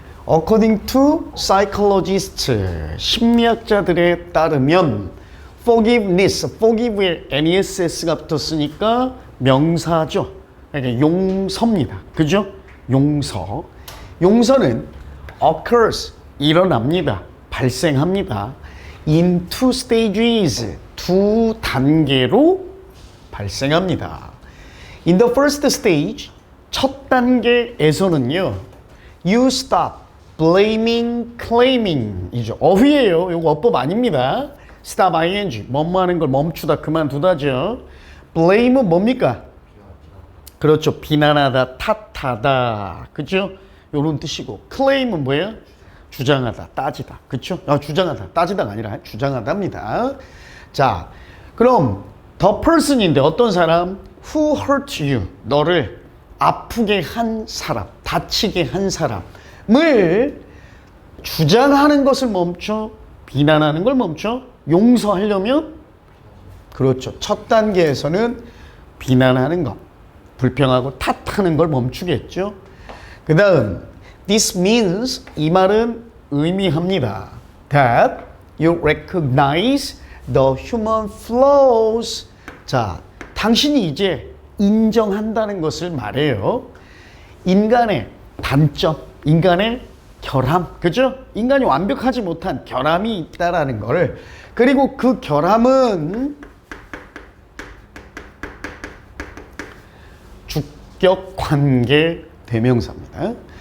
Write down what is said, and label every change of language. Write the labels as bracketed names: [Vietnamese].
[English] According to psychologists, [Korean] 심리학자들에 따르면 forgiveness, forgive에 ness가 붙었으니까 명사죠. 그러니까 용서입니다. 그죠? 용서. 용서는 occurs, 일어납니다. 발생합니다. [English] In two stages, [Korean] 두 단계로 발생합니다. [English] In the first stage, [Korean] 첫 단계에서는요, [English] you stop blaming, claiming 이죠. [Korean] 어휘예요. 이거 어법 아닙니다. stop ing, 뭐뭐 하는 걸 멈추다, 그만두다죠. blame은 뭡니까? 그렇죠. 비난하다, 탓하다. 그죠? 요런 뜻이고. claim은 뭐예요? 주장하다, 따지다. 그쵸? 주장하다, 따지다가 아니라 주장하다입니다. 자, 그럼 [English] the person [Korean] 인데 어떤 사람? [English] Who hurt you? [Korean] 너를 아프게 한 사람, 다치게 한 사람을 주장하는 것을 멈춰, 비난하는 걸 멈춰, 용서하려면, 그렇죠. 첫 단계에서는 비난하는 것, 불평하고 탓하는 걸 멈추겠죠. 그 다음, [English] this means, [Korean] 이 말은 의미합니다. [English] That you recognize the human flaws. [Korean] 자, 당신이 이제 인정한다는 것을 말해요. 인간의 단점, 인간의 결함, 그죠? 인간이 완벽하지 못한 결함이 있다라는 거를, 그리고 그 결함은 주격 관계 대명사입니다.